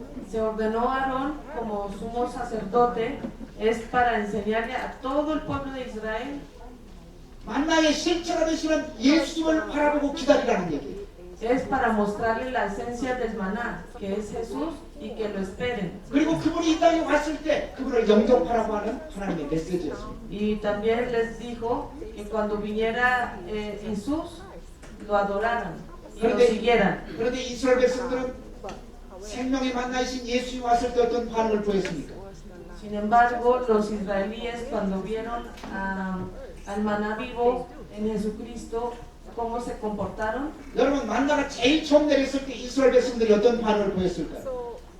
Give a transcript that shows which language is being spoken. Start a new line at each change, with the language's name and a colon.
Spanish: Se ordenó a Aarón como sumo sacerdote es para enseñarle a todo el pueblo de Israel.
Korean: 만나의 실체가 되시는 예수님을 바라보고 기다리라는 얘기예요.
Spanish: Es para mostrarle la esencia del maná, que es Jesús, y que lo esperen.
Korean: 그리고 그분이 이 땅에 왔을 때 그분을 영접하라고 하는 하나님의 메시지였습니다.
Spanish: Y también les dijo que cuando viniera Jesús, lo adoraran y lo siguieran.
Korean: 그런데 이스라엘 백성들은 생명의 만나이신 예수님이 왔을 때 어떤 반응을 보였습니까?
Spanish: Sin embargo, los israelíes cuando vieron al maná vivo en Jesucristo, ¿cómo se comportaron?
Korean: 여러분, 만나가 제일 처음 내렸을 때 이스라엘 백성들이 어떤 반응을 보였을까요?